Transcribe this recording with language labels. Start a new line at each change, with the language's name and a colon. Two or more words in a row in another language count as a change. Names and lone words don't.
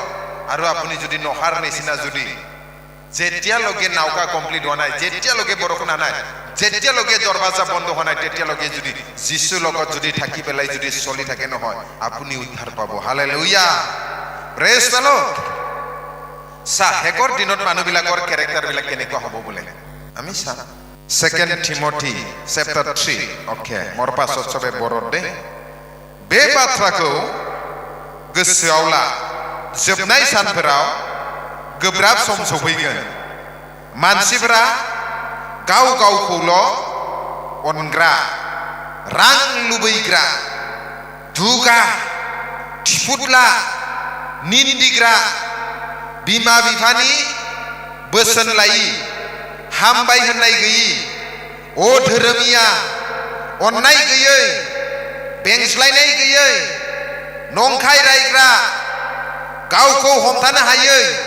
Assamese: আৰু আপুনি যদি নোহাৰ নিচিনা যদি যেতিয়ালৈকে নাওকা কমপ্লিট হোৱা নাই, যেতিয়ালৈকে বৰষুণ অহা নাই, যেতিয়ালৈকে দৰৱাজা বন্ধ হোৱা নাই, তেতিয়ালৈকে যদি যীশুৰ লগত যদি থাকি পেলাই যদি চলি থাকে নহয়, আপুনি উদ্ধাৰ পাব।
English: হালেলুয়া, praise the Lord.
Assamese: শেষৰ দিনত মানুহবিলাকৰ কেৰেক্টাৰবিলাক কেনেকুৱা হ'ব বোলে আমি চাম।
Bodo: 2 Timothy chapter 3। अके, मोर पासत सबे बरद दे। बे बाथ्राखौ गोसोआव ला, जोबनाय सानफोराव गोब्राब सम सफैगोन। मानसिफोरा गाव गावखौल' अनग्रा, रां लुबैग्रा, दुगा, थिफुदला, निन्दिग्रा, बिमा बिफानि बोसोन लायि, हामबाय होननाय गैयि, अधोरोमिया, अननाय गैयै, बेंस्लायनाय गैयै, नंखाय रायग्रा, गावखौ हमथानो हायै,